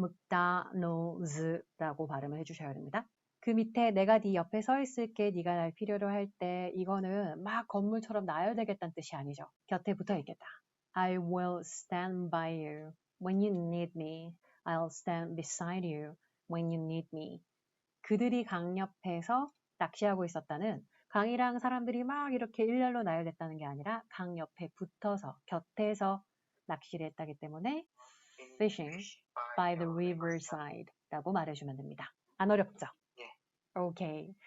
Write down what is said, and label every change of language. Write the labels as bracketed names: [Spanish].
[Korean] McDonald's라고 발음을 해주셔야 됩니다. 그 밑에 내가 네 옆에 서 있을게 네가 날 필요로 할 때 이거는 막 건물처럼 나열되겠다는 뜻이 아니죠. 곁에 붙어 있겠다. [English] I will stand by you when you need me. I'll stand beside you when you need me. [Korean] 그들이 강 옆에서 낚시하고 있었다는 강이랑 사람들이 막 이렇게 일렬로 나열됐다는 게 아니라 강 옆에 붙어서 곁에서 낚시를 했다기 때문에 [English] fishing by the riverside [Korean] 라고 말해주면 됩니다. 안 어렵죠? 오케이.